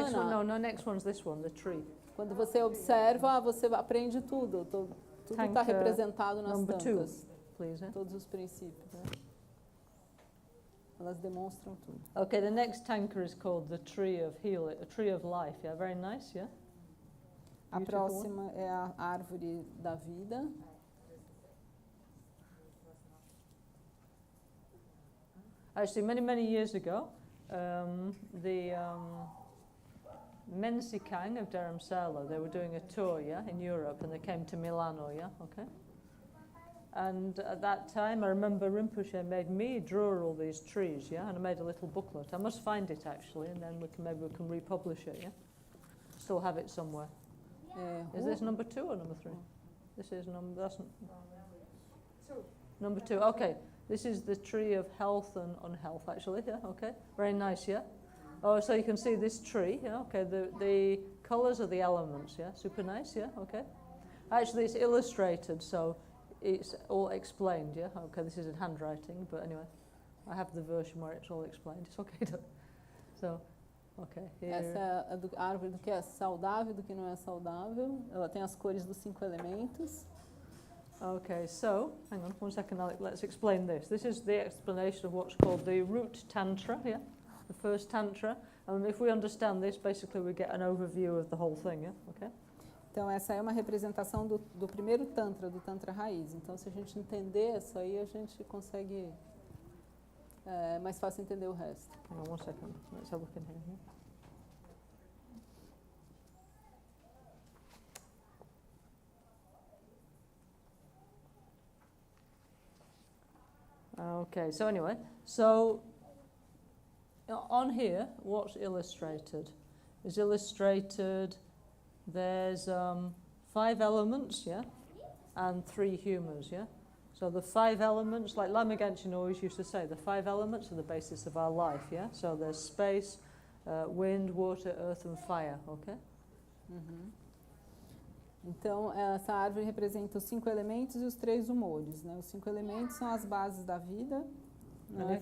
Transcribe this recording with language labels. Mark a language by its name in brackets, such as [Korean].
[English] Next one, next one's this one, the tree. [Portuguese] Quando você observa, você aprende tudo. Tudo está representado nas [English] number [Portuguese] tancas. [English] 2, please, yeah? [Portuguese] Todos os princípios. Né? Elas demonstram tudo. [English] Okay, the next tanker is called the tree of healing, a tree of life, yeah? Very nice, yeah? [Portuguese] A próxima é a árvore da vida. [English] Actually, many years ago, the Mensikang of Dharamsala, they were doing a tour, yeah, in Europe, and they came to Milano, yeah, okay? And at that time, I remember Rinpoche made me draw all these trees, yeah, and I made a little booklet. I must find it, actually, and then maybe we can republish it, yeah? Still have it somewhere. Is this number 2 or number 3? This is number 2, okay. This is the tree of health and unhealth, actually, yeah, okay. Very nice, yeah? Oh, so you can see this tree, yeah, okay. The colours are the elements, yeah? Super nice, yeah, okay. Actually, it's illustrated, so it's all explained, yeah? Okay, this is in handwriting, but anyway, I have the version where it's all explained. It's okay to... So, okay, here. [Portuguese] Essa é a árvore do que é saudável e do que não é saudável. Ela tem as cores dos 5 elementos. [English] Okay, so, hang on 1 second, let's explain this. This is the explanation of what's called the root tantra, yeah? The first tantra. And if we understand this, basically we get an overview of the whole thing, yeah? Okay? [Portuguese] Então, essa é uma representação do primeiro tantra, do tantra raiz. Então, se a gente entender isso aí, a gente consegue... É mais fácil entender o resto. [English] Hang on 1 second, let's have a look in here. Okay, so anyway, so on here, what's illustrated is illustrated, there's 5 elements, yeah, and 3 humours, yeah. So the 5 elements, like Lama Genshin always used to say, the 5 elements are the basis of our life, yeah. So there's space, wind, water, earth and fire, okay? [Portuguese] Então, essa árvore representa os 5 elementos e os 3 humores, né? Os 5 elementos são as bases da vida, né?